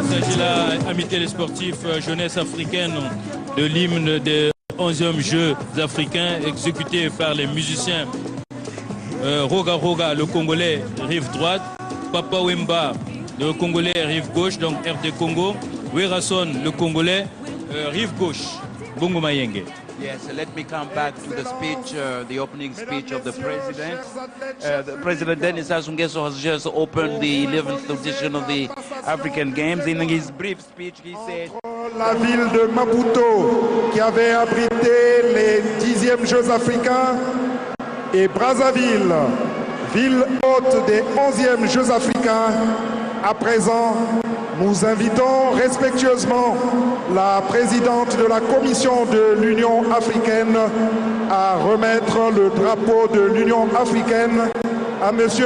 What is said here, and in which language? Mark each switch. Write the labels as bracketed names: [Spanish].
[French] Voilà, amis télésportifs, jeunesse africaine, de l'hymne des 11e Jeux africains exécuté par les musiciens Roga Roga, le Congolais, rive droite, Papa Wemba, le Congolais, rive gauche, donc RD Congo, Werason, le Congolais, rive gauche, Bongo Mayenge. [English] Yes, let me come back to the speech, the opening speech of the president. The President Denis Sassou Nguesso has just opened the 11th edition of the African Games. In his brief speech, he said... [French] La ville de Maputo, qui avait abrité les 10e Jeux africains, et Brazzaville, ville hôte des 11e Jeux africains. À présent, nous invitons respectueusement la présidente de la Commission de l'Union africaine à remettre le drapeau de l'Union africaine à M.